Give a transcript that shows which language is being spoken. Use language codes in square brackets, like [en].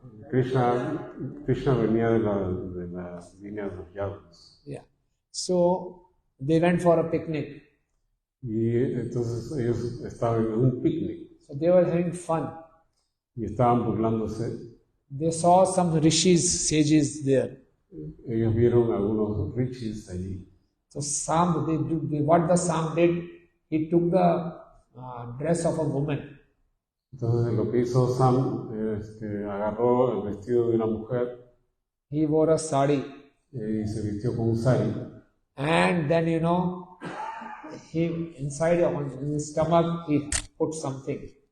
[es] Krishna venía de la línea de los Yadus. [en] Yeah. So they went for a picnic. [es] Y entonces ellos estaban en un picnic. [en] So they were having fun. [es] Y estaban burlándose. [en] They saw some rishis, sages there. [es] Ellos vieron algunos rishis allí. [en] So what the Sam did, he took the dress of a woman. [es] Entonces lo que hizo Sam, agarró el vestido de una mujer. [en] He wore a sari. [es] Y se vistió con un sari. [en] And then, he inside in his stomach, he put something.